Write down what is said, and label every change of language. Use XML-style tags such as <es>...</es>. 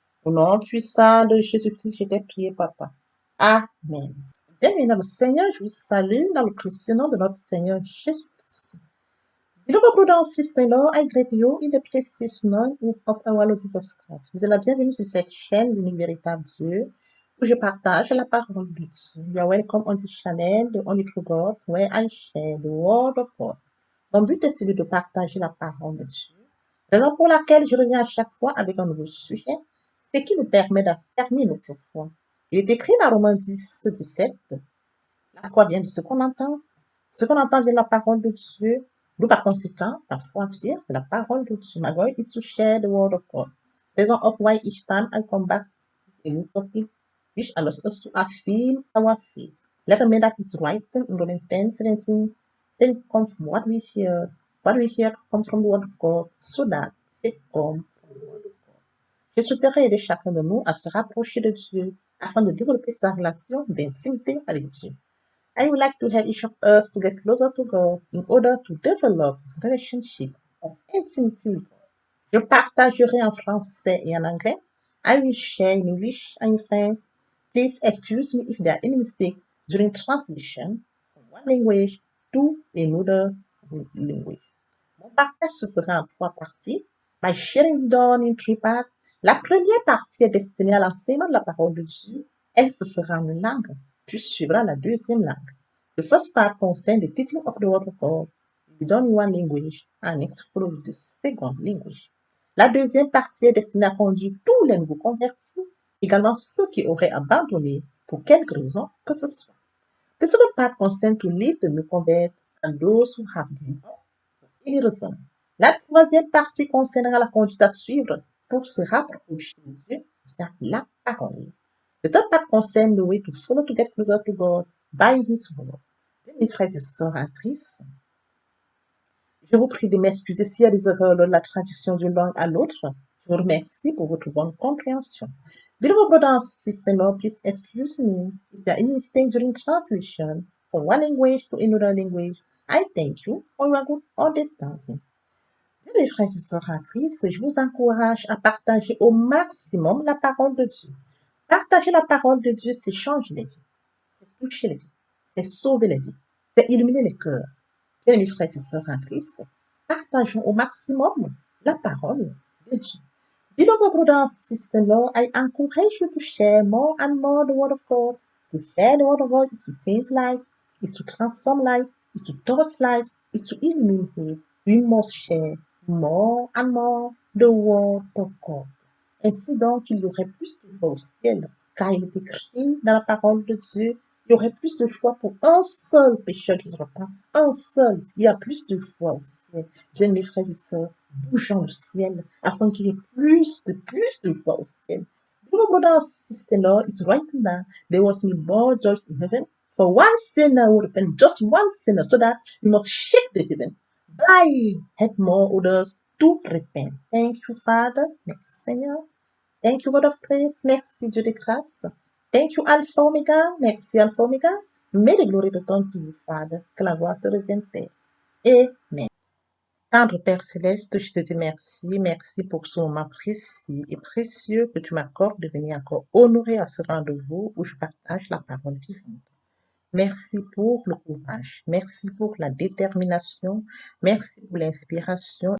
<fr>Au nom puissant de Jésus-Christ, je t'ai prié, Papa. Amen. Bien-aimé Seigneur, je vous salue dans le précieux nom de notre Seigneur Jésus-Christ.</fr> <en>Assistelo ai Gredio in the precious name of our Lord Jesus Christ.</en> <fr>Vous êtes la bienvenue sur cette chaîne, l'unique véritable Dieu, où je partage la parole de Dieu.</fr> <en>You are welcome on this channel, the only true God, where I share the word of God.</en> <fr>Mon but est celui de partager la parole de Dieu. Raison pour laquelle je reviens à chaque fois avec un nouveau sujet, ce qui nous permet d'affermir notre foi. Il est écrit dans Romains 10, 17, la foi vient de ce qu'on entend. Ce qu'on entend vient de la parole de Dieu. D'où par conséquent, la foi vient de la parole de Dieu.</fr> <en>My goal is to share the word of God. Reason of why each time I come back with a new topic, which allows us to affirm our faith. Let us make that it's right in Romans 10, 17. Then come from what we hear. What we hear comes from the word of God, so that it comes from the word of God.</en> <fr>Je souhaiterais aider chacun de nous à se rapprocher de Dieu, afin de développer sa relation d'intimité avec Dieu.</fr> <en>I would like to have each of us to get closer to God in order to develop this relationship of intimacy with God.</en> <fr>Je partagerai en français et en anglais.</fr> <en>I will share in English and in French. Please excuse me if there are any mistakes during translation from one language to another language.</en> <fr>Mon partage se fera en 3 parties.</fr> <en>My sharing done in 3 parts.</en> <fr>La première partie est destinée à l'enseignement de la parole de Dieu. Elle se fera en une langue, puis suivra la deuxième langue.</fr> <en>The first part concerns the teaching of the word of God, done in one language, and next follows the second language.</en> <fr>La deuxième partie est destinée à conduire tous les nouveaux convertis, également ceux qui auraient abandonné pour quelque raison que ce soit.</fr> <en>The second part concerns to lead the new converts and those who have given up for any reason.</en> <fr>La troisième partie concernera la conduite à suivre pour se rapprocher de Dieu, c'est la parole.</fr> <en>The third part concerns the way to follow to get closer to God by His word.</en> <fr>Mes frères et sœurs en Christ, je vous prie de m'excuser s'il y a des erreurs lors de la traduction d'une langue à l'autre. Je vous remercie pour votre bonne compréhension.</fr> <en>Beloved brothers and sisters, please excuse me if there are any mistakes during translation from one language to another language. I thank you for your good understanding.</en> <fr>Bien, mes frères et sœurs en Christ, je vous encourage à partager au maximum la parole de Dieu. Partager la parole de Dieu, c'est changer les vies, c'est toucher les vies, c'est sauver les vies, c'est illuminer les cœurs. Bien, mes frères et sœurs en Christ, partageons au maximum la parole de Dieu.</fr> <en>Beloved brothers and sisters, Lord, I encourage you to share more and more the word of God. To share the word of God is to change life, is to transform life, is to touch life, is to illuminate. We must share more and more the word of God.</en> <fr>Ainsi donc, il y aurait plus de foi au ciel, car il est écrit dans la parole de Dieu, il y aurait plus de foi pour un seul pécheur qui se repent, un seul. Il y a plus de foi au ciel. Bien, mes frères et sœurs, bougeons le ciel, afin qu'il y ait plus de foi au ciel.</fr> <en>Beloved brothers and sisters, Lord, it's right now. There was more joy in heaven for one sinner who repent, just one sinner, so that we must shake the heaven. By help more others to repent. Thank you, Father.</en> <fr>Merci, Seigneur.</fr> <en>Thank you, God of grace.</en> <fr>Merci, Dieu de grâce.</fr> <en>Thank you, Alpha Omega.</en> <fr>Merci, Alpha Omega.</fr> <en>Mais the glory return to you, Father.</en> <fr>Que la gloire te revienne, Père. Amen. Tendre Père Céleste, je te dis merci. Merci pour ce moment précis et précieux que tu m'accordes de venir encore honorer à ce rendez-vous où je partage la parole vivante. Merci pour le courage, merci pour la détermination, merci pour l'inspiration.</fr>